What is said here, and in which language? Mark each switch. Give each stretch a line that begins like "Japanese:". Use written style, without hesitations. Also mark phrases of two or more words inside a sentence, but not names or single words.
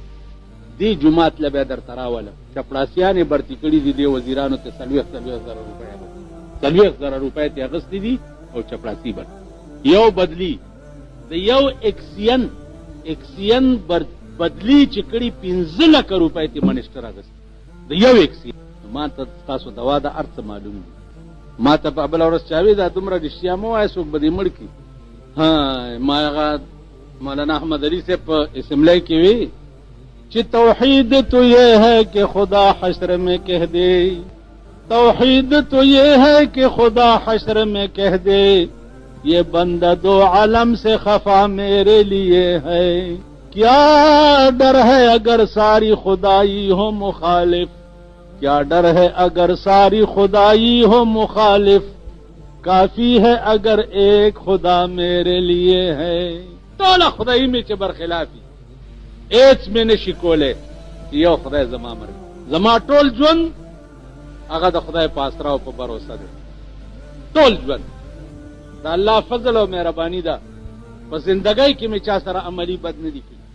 Pashto: دې جومات له بیا درته راولم، چپړاسیانې برتي کړي دي دې وزیرانو ته 40,000 روپۍ 40,000 روپۍ ترې اخیستې دي او چپړاسي بن یو بدلی د یو اکسین بدلی چې کړي 15 لک روپۍ ته منسټر اغست د یو اکسین. ما ته تاسو دوا د ارث معلوم دي، ما ته په بل ورځ چاوي دا دومره رښتیا مو وایي څوک به دې مړ کړي. ها ما هغه مولانا احمد علی سے په اسمبلی کې وی چې
Urdu: توحید تو یہ ہے کہ خدا حشر میں کہہ دے، توحید تو یہ ہے کہ خدا حشر میں کہہ دے، یہ بندہ دو عالم سے خفا میرے لیے ہے، کیا ڈر ہے اگر ساری خدائی ہو مخالف، کیا ڈر ہے اگر ساری خدائی ہو مخالف، کافی ہے اگر ایک خدا میرے لیے ہے.
Pashto: ټول خدای می چې برخلافي هیڅ مې نشي کولی چې یو خدای زما مرګ زما ټول ژوند هغه د خدای په اسرا او په باور دی. ټول ژوند د الله فضل او مهرباني ده. په زندګۍ کې مې چا سره عملی بد نه دي کړي.